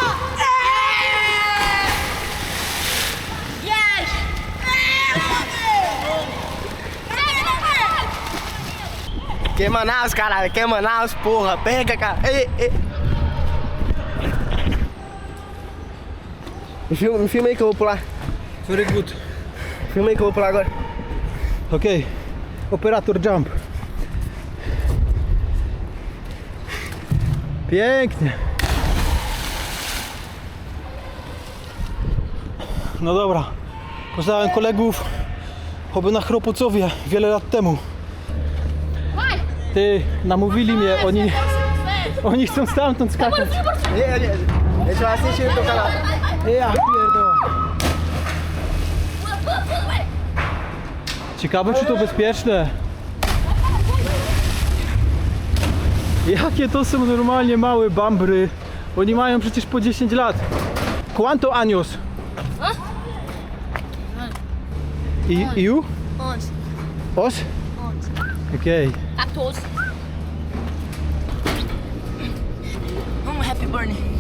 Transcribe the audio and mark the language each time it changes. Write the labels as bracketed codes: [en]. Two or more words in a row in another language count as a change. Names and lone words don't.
[en] Yes! [pt] Que é Manaus, caralho. Que é Manaus, porra. Pega, cara. Ei. Me filma aí que eu vou pular. [en] Very good. [pt] Filma aí que eu vou pular agora. [pl] Okej. Operator jump. Pięknie. No dobra. Poznałem kolegów oby na Chropocowie wiele lat temu. [pt] Vai! [pl] Ty, namówili mnie, oni chcą stamtąd skakać. [pt] Deixa eu assistir o teu canal. [pl] Ja pierdolę. Ciekawe, czy to bezpieczne. Jakie to są normalnie małe bambry. Oni mają przecież po 10 lat. [es] ¿Cuánto años? [en] I you? [es] 11. [pl] Os? Okej. 14. [es] Vamos, [en] Happy Burn.